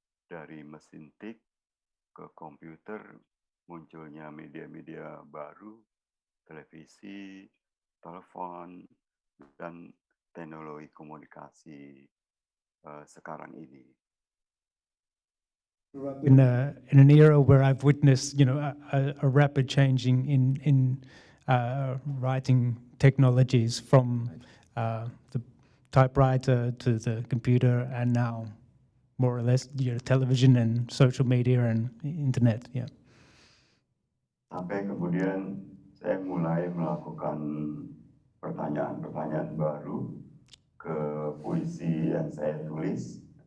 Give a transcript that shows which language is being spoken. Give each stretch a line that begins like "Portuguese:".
Indonesian: Dari mesin tik ke komputer, munculnya media-media baru, televisi, telepon, dan teknologi komunikasi sekarang ini.
English: In an era where I've witnessed, a rapid changing in writing technologies from the typewriter to the computer, and now more or less television and social media and internet. Yeah.
Indonesian: Sampai kemudian saya mulai melakukan pertanyaan-pertanyaan baru ke puisi yang saya tulis.